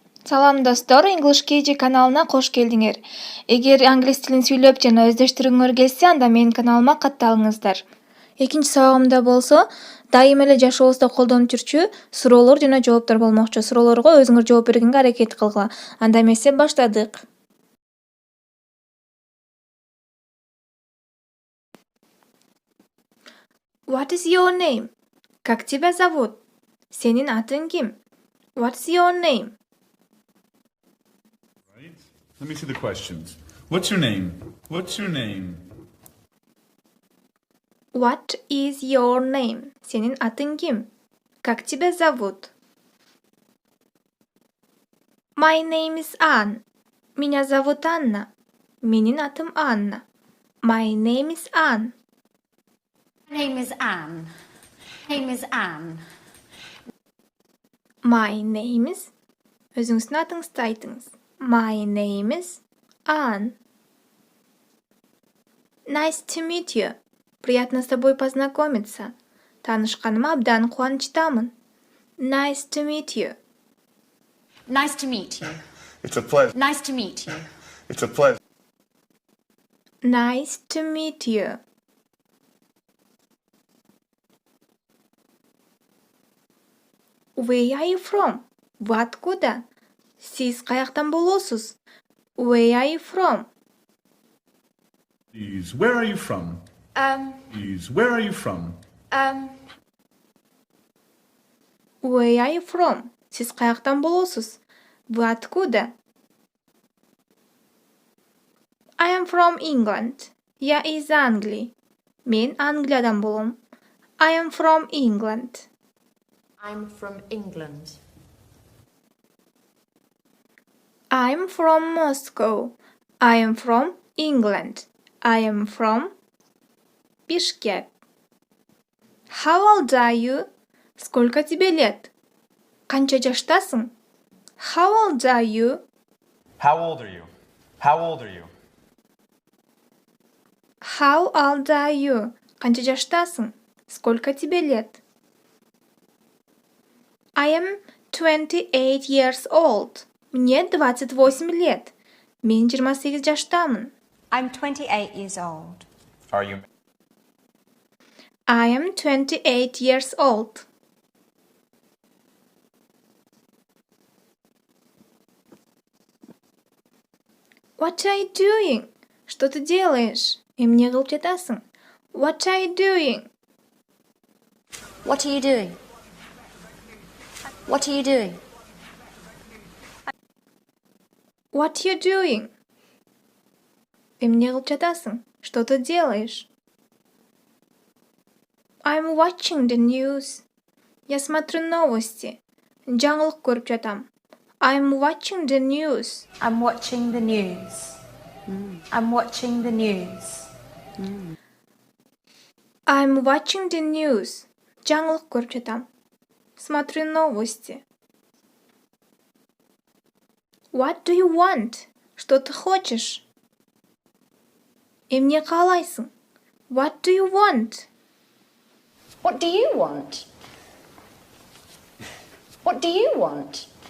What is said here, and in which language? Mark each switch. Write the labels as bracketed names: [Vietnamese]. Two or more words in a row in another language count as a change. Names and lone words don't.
[Kyrgyz] Салам достор, English KG каналына кош келдиңер. Эгер англис тилин сүйлөп жана өздөштүргүңөр келсе, анда менин каналыма катталыңыздар. Экинчи сабагымда болсо, дайыма эле жашообузда колдонуп жүрчү суроолор жана жооптор болмокчу. Суроолорго өзүңөр жооп бергенге аракет кылгыла. Анда эмесе баштадык. [English] What is your name? [Russian] Как тебя зовут? [Kyrgyz] Сенин атың ким? [English] What's your name? Right. Let me see the questions. What's your name? What's your name? What is your name? [Kyrgyz] Сенин атың ким? [Russian] Как тебя зовут? [English] My name is Anne. [Russian] Меня зовут Анна. [Kyrgyz] Менин атым Анна. [English] My name is Anne. My name is Anne. My name is Anne. My name is... [Kyrgyz] Өзүңүздүн атыңызды айтыңыз. [English] My name is Anne. Nice to meet you. [Russian] Приятно с тобой познакомиться. [Kyrgyz] Таанышканыма абдан кубанычтамын. [English] Nice to meet you. Nice to meet you. It's a pleasure. Nice to meet you. It's a pleasure. Nice to meet you. Where are you from? [Russian] Вы откуда? [Kyrgyz] Сиз каяктан болосуз? [English] Where are you from? Please, where are you from? Please, where are you from? Where are you from? [Kyrgyz] Сиз каяктан болосуз? [Russian] Вы откуда? [English] I am from England. [Russian] Я из Англии. [Kyrgyz] Мен Англиядан болом. [English] I am from England. I'm from England. I'm from Moscow. I am from England. I am from Bishkek. How old are you? [Russian] Сколько тебе лет? [Kyrgyz] Канча жаштасың? [English] How old are you? How old are you? How old are you? How old are you? [Kyrgyz] Канча жаштасың? [Russian] Сколько тебе лет? [English] I am 28 years old. [Russian] Мне 28 лет. [Kyrgyz] Мен 28 жаштамын. [English] I'm 28 years old. Are you? I am 28 years old. What are you doing? [Russian] Что ты делаешь? [Kyrgyz] Эмне кылып жатасың? [English] What are you doing? What are you doing? What are you doing? What you doing? [Kyrgyz] Эмне кылып жатасың? [Russian] Что ты делаешь? [English] I'm watching the news. [Russian] Я смотрю новости. [Kyrgyz] Жаңылык көрүп жатам. [English] I'm watching the news. I'm watching the news. I'm watching the news. I'm watching the news. [Kyrgyz] Жаңылык көрүп жатам. [Russian] Смотрю новости. [English] What do you want? [Russian] Что ты хочешь? [Kyrgyz] Эмне каалайсың? [English] What do you want? What do you want? What do you want?